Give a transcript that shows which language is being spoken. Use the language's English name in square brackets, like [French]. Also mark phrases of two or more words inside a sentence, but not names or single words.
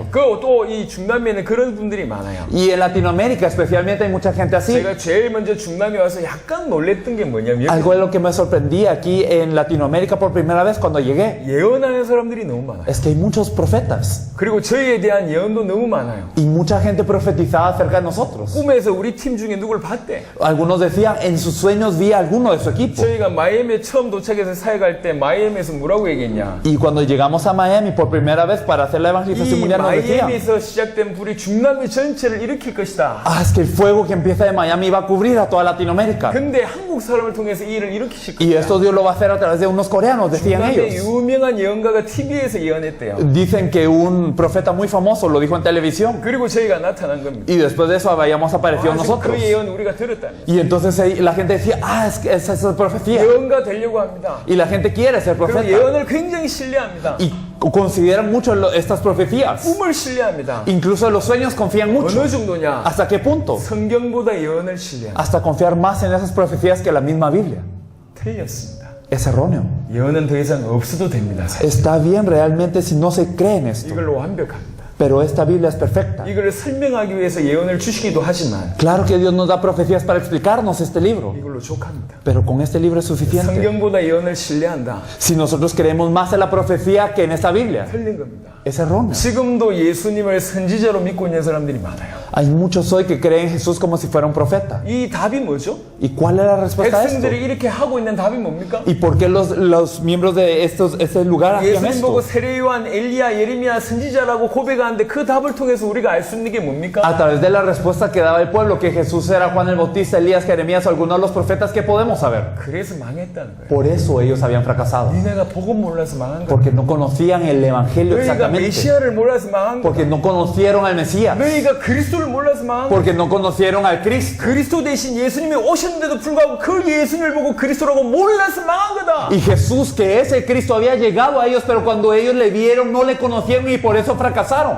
[Korean] 그 또 이 중남미에는 그런 분들이 많아요. [Spanish] Y en Latinoamérica especialmente hay mucha gente así. [Korean] 제가 제일 먼저 중남미 와서 약간 놀랬던 게 뭐냐면 [Spanish] Algo de lo que me sorprendía aquí en Latinoamérica por primera vez cuando llegué [Korean] 예언하는 사람들이 너무 많아요. [Spanish] es que hay muchos profetas [Korean] 그리고 저희에 대한 예언도 너무 많아요. [Spanish] y mucha gente profetizada acerca de nosotros. [Korean] 꿈에서 우리 팀 중에 누굴 봤대. [Spanish] Algunos decían, en sus sueños vi a alguno de su equipo. [Korean] 저희가 마이애미에 처음 도착해서 사역할 때 마이애미에서 뭐라고 얘기했냐. [Spanish] Y cuando llegamos a Miami por primera vez para hacer la evangelización [Korean] 이 [Spanish] mundial nos decían, [Korean] 마이애미에서 시작된 불이 중남미 전체를 일으킬 것이다. [Spanish] ah, es que el fuego que empieza de Miami va a cubrir a toda Latinoamérica. [Korean] 근데 한국 사람을 통해서 이 일을 일으키실 [Spanish] Y [Korean] 거다. [Spanish] esto Dios lo va a hacer a través de unos coreanos, decían [Korean] 중남미 [Spanish] ellos. [Korean] 유명한 예언가가 TV에서 예언했대요. [Spanish] Dicen que un profeta muy famoso lo dijo en televisión. [Korean] 그리고 저희가 나타난 겁니다. [Spanish] Y después de eso habíamos aparecido [Korean] 아, 지금 [Spanish] nosotros. [Korean] 그 예언 우리가 들었다면 [Spanish] Y entonces la gente decía, ah, es que esa es la profecía. [Korean] 예언가 되려고 합니다. [Spanish] Y la gente quiere ser [Korean] 그리고 [Spanish] profeta. [Korean] 예언을 굉장히 신뢰합니다. [Spanish] Y consideran mucho estas profecías. [Korean] 꿈을 신뢰합니다. [Spanish] Incluso en los sueños confían mucho. [Korean] 어느 정도냐? [Spanish] ¿Hasta qué punto? [Korean] 성경보다 예언을 신뢰합니다. [Spanish] Hasta confiar más en esas profecías que la misma Biblia. [Korean] 틀렸습니다. [Spanish] Es erróneo. [Korean] 예언은 더 이상 없어도 됩니다. [Spanish] Está bien realmente si no se cree en esto. [Korean] 이걸로 완벽합니다. [Spanish] Pero esta Biblia es perfecta. [Korean] 이걸 설명하기 위해서 예언을 주시기도 하지만 [Spanish] Claro que Dios nos da profecías para explicarnos este libro. [Korean] 이걸로 족합니다. [Spanish] Pero con este libro es suficiente. [Korean] 성경보다 예언을 신뢰한다. [Spanish] Si nosotros creemos más en la profecía que en esta Biblia, [Korean] 틀린 겁니다. [Spanish] es erróneo. [Korean] 지금도 예수님을 선지자로 믿고 있는 사람들이 많아요. [Spanish] Hay muchos hoy que creen en Jesús como si fuera un profeta. [Korean] 이 답이 뭐죠? [Spanish] ¿Y cuál es la respuesta a esto? [Korean] 백성들이 이렇게 하고 있는 답이 뭡니까? [Spanish] ¿Y por qué los miembros de este lugar hacían [Korean] 예수님 보고 [Spanish] esto? [Korean] 세례요한, 엘리야, 예레미야 선지자라고 고백하는데 그 답을 통해서 우리가 알 수 있는 게 뭡니까? [Spanish] A través de la respuesta que daba el pueblo, que Jesús era Juan el Bautista, Elías, Jeremías o alguno de los profetas, ¿qué podemos saber? [Korean] 그래서 망했다는 거예요. [Spanish] Por eso ellos habían fracasado. [Korean] 니네가 복음 몰라서 망한 거야. [Spanish] Porque no conocían el Evangelio [Korean] 너희가 [Spanish] exactamente. [Korean] 메시아를 몰라서 망한 거야. [Spanish] Porque no conocieron al Mesías. [Korean] 너희가 그리스도를 몰라서 망한 거야. [Spanish] Porque no conocieron al Cristo. [Korean] 그리스도 대신 예수님이 오셨는데도 불구하고 그 예수님을 보고 그리스도라고 몰라서 망한 거다. [Spanish] Y Jesús, que ese Cristo, había llegado a ellos, pero cuando ellos le vieron, no le conocieron y por eso fracasaron.